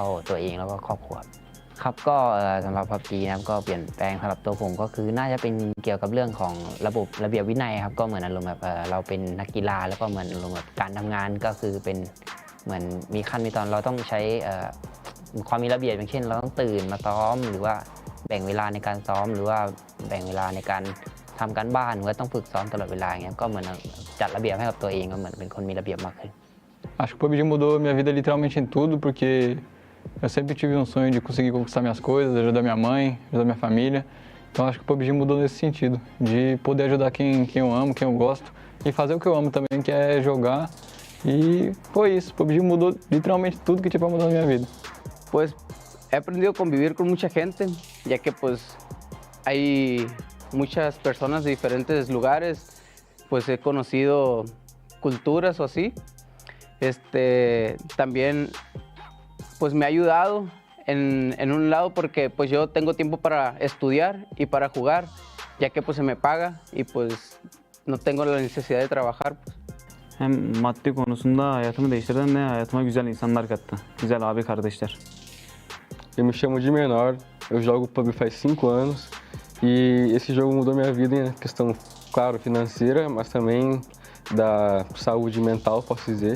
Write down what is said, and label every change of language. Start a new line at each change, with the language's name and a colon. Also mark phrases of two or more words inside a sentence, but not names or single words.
Thai: ตัวเองแล้วก็ครอบครัวครับก็สำหรับ PUBG นะครับก็เปลี่ยนแปลงสำหรับตัวผมก็คือน่าจะเป็นเกี่ยวกับเรื่องของระเบียบวินัยครับก็เหมือนอารมณ์แบบเราเป็นนักกีฬาแล้วก็เหมือนอารมณ์แบบการทำงานก็คือเป็นเหมือนมีขั้นมีตอนเราต้องใช้ความมีระเบียบอย่างเช่นเราต้องตื่นมาซ้อมหรือว่าแบ่งเวลาในการซ้อมหรือว่าแบ่งเวลาในการทำการบ้านหรือว่าต้องฝึกซ้อมตลอดเวลาอย่างเงี้ยก็เหมือนจัดระเบียบให้กับตัวเองก็เหมือนเป็นคนมีระเบียบมากขึ้น
Portuguese: Acho que o PUBG mudou minha vida literalmente em tudo, porque eu sempre tive um sonho de conseguir conquistar minhas coisas, ajudar minha mãe, ajudar minha família. Então acho que o PUBG mudou nesse sentido, de poder ajudar quem eu amo, quem eu gosto, e fazer o que eu amo também, que é jogar. E foi isso, o PUBG mudou literalmente tudo que tinha para mudar na minha vida.
Spanish: Pues he aprendido a convivir con mucha gente, ya que pues hay muchas personas de diferentes lugares, pues he conocido culturas o así. También pues me ha ayudado en un lado porque pues yo tengo tiempo para estudiar y para jugar, ya que pues se me paga y pues no tengo la necesidad de trabajar. Pues.
Turkish: Hem maddi konusunda hayatımı değiştirdi hem de hayatıma güzel insanlar kattı. Güzel abi kardeşler.
Portuguese: Eu me chamo de Menor, eu jogo PUBG faz 5 anos e esse jogo mudou minha vida em questão, claro, financeira, mas também da saúde mental, posso dizer.